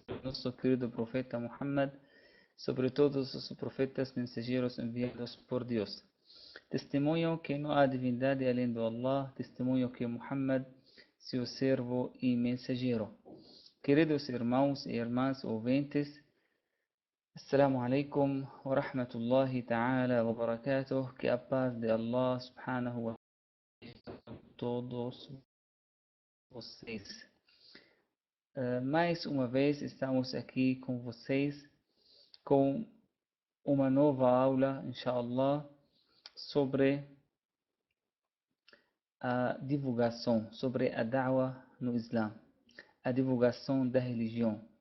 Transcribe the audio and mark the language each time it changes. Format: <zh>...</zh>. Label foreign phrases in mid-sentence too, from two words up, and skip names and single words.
<pt>nosso querido profeta Muhammad, sobre todos os profetas mensageiros enviados por Deus. Testemunho que não há divindade além do Allah, testemunho que Muhammad, seu servo e mensageiro. Queridos irmãos e irmãs ouvintes,</pt> <ar>السلام عليكم ورحمة الله تعالى وبركاته,</ar> <pt>que a paz de</pt> <ar>الله سبحانه وتعالى</ar> <pt>todos vocês. Mais uma vez estamos aqui com vocês com uma nova aula, inshallah, sobre a divulgação, sobre a da'wah no Islã, a divulgação da religião.</pt>